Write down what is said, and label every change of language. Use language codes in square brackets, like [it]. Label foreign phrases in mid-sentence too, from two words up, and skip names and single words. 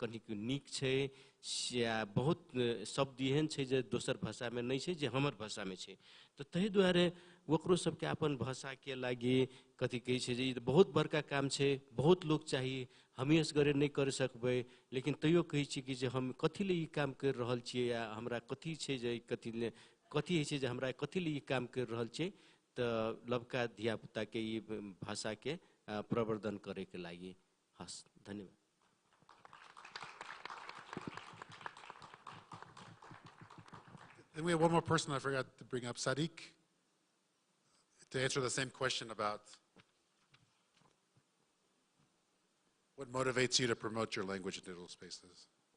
[mai] कनिक निक छै या बहुत शब्द एहन छै जे दोसर भाषा में नहीं छै जे हमर भाषा में छै तो तही दुआरे ओकरो सबके अपन भाषा के लागि कथी कहै छै जे ई बहुत बड़का काम छै बहुत लोग चाहिए हमी असगरे नहीं कर सकबै लेकिन तैयो कहै छी कि जे हम कथी ले ई काम कर रहल छियै या हमरा कथी छै जे कथी होइ छै जे हमरा कथी ले ई काम कर रहल छियै तो लबका धिया पुता के ई भाषा के प्रवर्धन करे के लागि हस धन्यवाद [en] Then we have one more person I forgot to bring up, Sadiq, to answer the same question about what motivates you to promote your language in digital spaces.